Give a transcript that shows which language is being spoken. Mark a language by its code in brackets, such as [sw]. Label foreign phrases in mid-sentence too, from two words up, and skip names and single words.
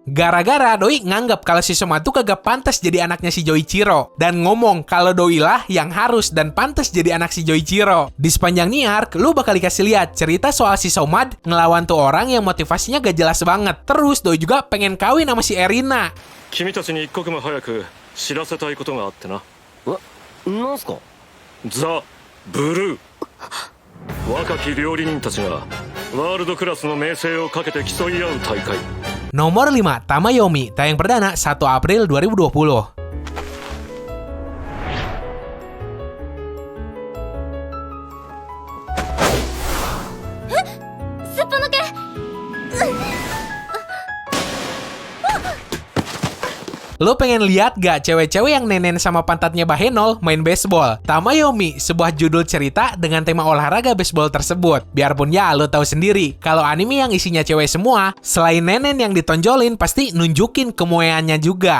[id] Gara-gara Doi nganggap kalau si Somad tuh kagak pantas jadi anaknya si Joichiro dan ngomong kalau Doi lah yang harus dan pantas jadi anak si Joichiro. Di sepanjang nih arc, lu bakal dikasih lihat cerita soal si Somad ngelawan tuh orang yang motivasinya gak jelas banget. Terus Doi juga pengen kawin sama si Erina. [ja] 君たちに一刻も早く知らせたいことがあってな。なんすか？ザ・ブルー。若き料理人たちがワールドクラスの名声をかけて競い合う大会。 [id] Nomor 5, Tamayomi, tayang perdana 1 April 2020. [ja] すっぽ抜け。 [id] Lo pengen lihat gak cewek-cewek yang nenen sama pantatnya Bahenol main baseball? Tamayomi, sebuah judul cerita dengan tema olahraga baseball tersebut. Biarpun ya lo tahu sendiri, kalau anime yang isinya cewek semua, selain nenen yang ditonjolin pasti nunjukin kemueannya juga.